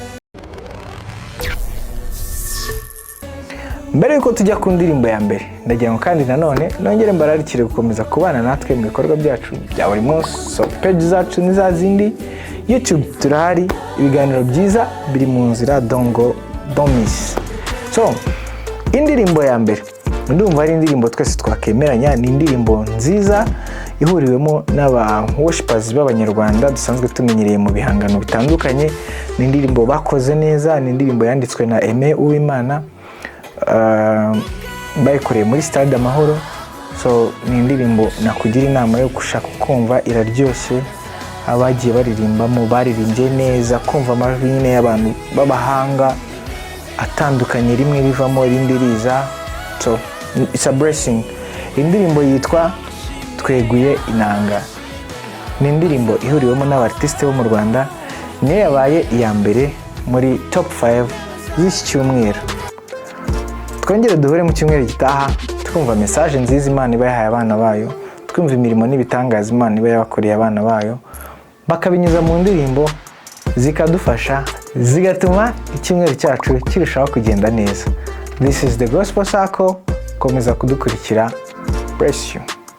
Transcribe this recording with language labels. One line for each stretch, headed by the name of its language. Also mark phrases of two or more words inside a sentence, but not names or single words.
Kinyarwanda: Mbere yuko tujya ku ndirimbo ya mbere, ndagira ngo kandi nanone nongere mbararikire gukomeza kubana natwe mu bikorwa byacu bya buri munsi. So page zacu ni za zindi, YouTube turahari, ibiganiro byiza biri mu nzira,
English: don't miss.
Kinyarwanda: So indirimbo ya mbere ndumva ari indirimbo twese twakemeranya, ni indirimbo nziza ihuriwemo n'aba worshipers b'abanyarwanda dusanzwe tumenyereye mu bihangano bitandukanye. Ni indirimbo bakoze neza, ni indirimbo yanditswe na Aime Uwimana, bayikoreye muri Stade Amahoro. So ni indirimbo nakugira inama yo gushaka kumva, iraryoshye, abagiye baririmbamo baririmbye neza, kumva amajwi nyine y'abantu b'abahanga atandukanye, rimwe bivamo irindi riza.
English: So it's a blessing.
Kinyarwanda: Indirimbo yitwa Tweguye Inanga. Ni indirimbo ihuriwemo n'abartiste bo mu Rwanda, niyo yabaye iya mbere muri top 5 z'iki cyumweru. Twongere duhure mu cyumweru gitaha, twumva message nziza Imana iba yahaye abana bayo, twumva imirimo n'ibitangaza Imana iba yabakoreye abana bayo, bakabinyuza mu ndirimbo zikadufasha, zigatuma icyumweru cyacu kirushaho kugenda neza.
English: This is the Gospel Circle.
Kinyarwanda: Komeza kudukurikira.
English: Bless you.